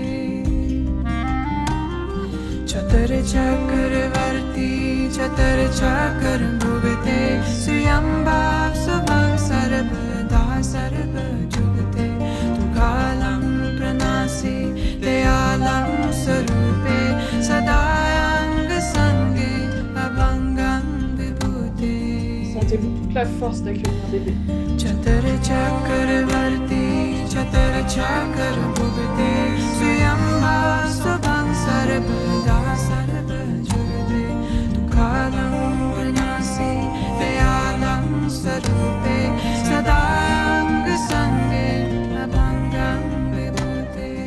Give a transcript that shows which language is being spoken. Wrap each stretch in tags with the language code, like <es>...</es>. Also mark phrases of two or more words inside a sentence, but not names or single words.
<sa>चतर चक्रवर्ती चतर चकर भुगते स्वयंभाव स्वभाव सर्वदा सर्व जुगते दुःखालं प्रणासि दयालं स्वरूपे सदायांग संगे अभंगं विभूते.</sa> <fr>Sentez-vous toute la force d'accueillir bébé.</fr> <sa>चतर चक्रवर्ती चतर चकर भुगते स्वयंभाव स्वभाव सर्वदा सर्व जुगते दुःखालं प्रणासि दयालं स्वरूपे सदायांग संगे अभंगं विभूते</sa>